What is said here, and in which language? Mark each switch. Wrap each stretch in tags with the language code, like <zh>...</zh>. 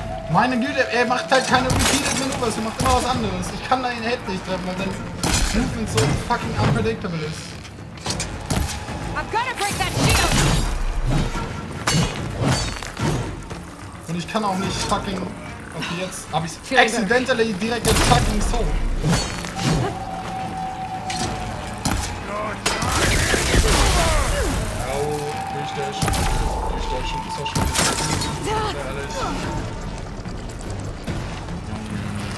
<de>Meine Güte, er macht halt keine</de> <en>repeated Maneuvers,</en> <de>er macht immer was anderes. Ich kann da den Head nicht treffen, weil sein Movement so</de> <en>fucking unpredictable</en> <de>ist.</de> <en>I'm gonna break that shield!</en> <de>Und ich kann auch nicht fucking... Okay, jetzt habe ich</de> <en>accidentally</en> <de>direkt den fucking Soul. Au, durchdashen. Durchdashen ist auch schon wieder ehrlich.</de>